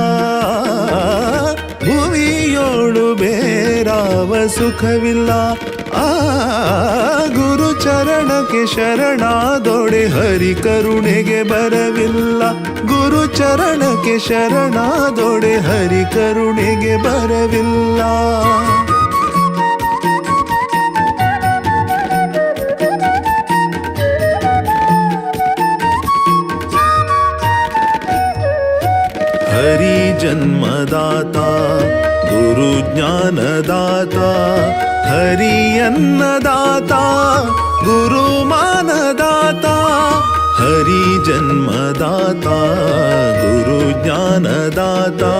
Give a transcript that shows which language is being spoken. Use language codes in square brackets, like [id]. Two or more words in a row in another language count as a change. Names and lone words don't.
[kn] ಭುವಿಯೋಳು ಬೇರಾವ ಸುಖವಿಲ್ಲ ಗುರು ಚರಣಕ್ಕೆ ಶರಣಾದೊಡೆ ಹರಿ ಕರುಣೆಗೆ ಬರವಿಲ್ಲ ಗುರು ಚರಣಕ್ಕೆ ಶರಣಾದೊಡೆ ಹರಿ ಕರುಣೆಗೆ ಬರವಿಲ್ಲ [hi] हरि जन्मदाता गुरु ज्ञानदाता हरि अन्नदाता गुरु मानदाता हरि जन्मदाता गुरु ज्ञानदाता